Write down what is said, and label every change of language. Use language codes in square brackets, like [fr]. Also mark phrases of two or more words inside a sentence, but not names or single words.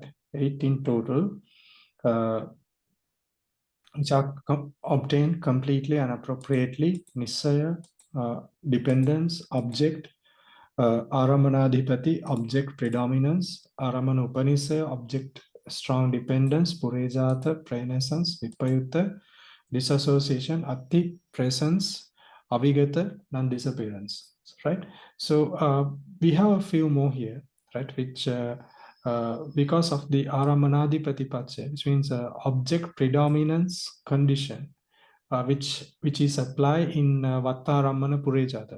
[en] 8 in total, which are obtained completely and appropriately. Nisaya, dependence, object, Aramanadhipati, object predominance, [pi] Aramana Upanisaya, [en] object strong dependence, purejāta, prenescence, vipayutta, disassociation, ati, presence, avigata, non-disappearance, right? So we have a few more here, right, which because of the [pi] aramanadi pratipatya, [en] which means object predominance condition, which is applied in [pi] Vatthu Purejāta.